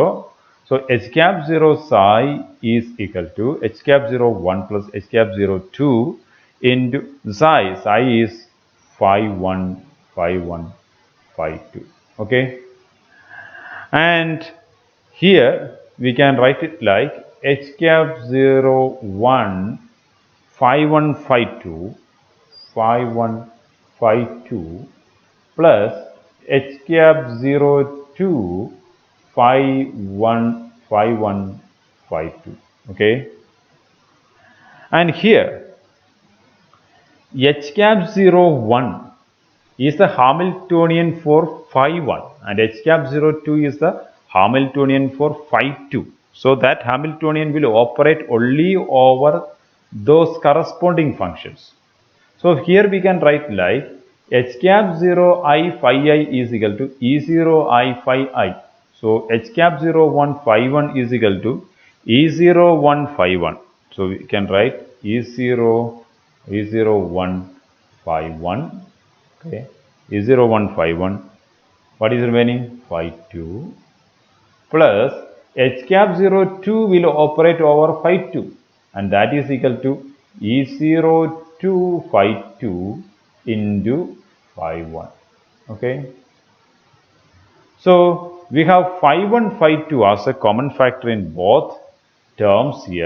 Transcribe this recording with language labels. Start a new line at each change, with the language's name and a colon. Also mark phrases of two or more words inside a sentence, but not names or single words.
English: So h cap 0 psi is equal to h cap 0 1 plus h cap 0 2 into psi. Psi is phi 1 phi 1 phi 2. Okay, and here we can write it like h cap 0 1 phi 1 phi 2 phi 1 phi 2 plus h cap 0 2 phi 1 phi 1 phi 2. Okay, and here h cap 0 1 is the Hamiltonian for phi 1 and h cap 0 2 is the Hamiltonian for phi 2. So that Hamiltonian will operate only over those corresponding functions. So here we can write like h cap 0 I phi I is equal to E0 I phi I. So h cap 0 1 phi 1 is equal to E0 1 phi 1. So we can write E0 1 phi 1. Okay, E0 1 phi 1. What is remaining? Phi 2 plus h cap 0 2 will operate over phi 2 and that is equal to E0 2 phi 2 into phi 1. Okay, so we have phi 1 phi 2 as a common factor in both terms here.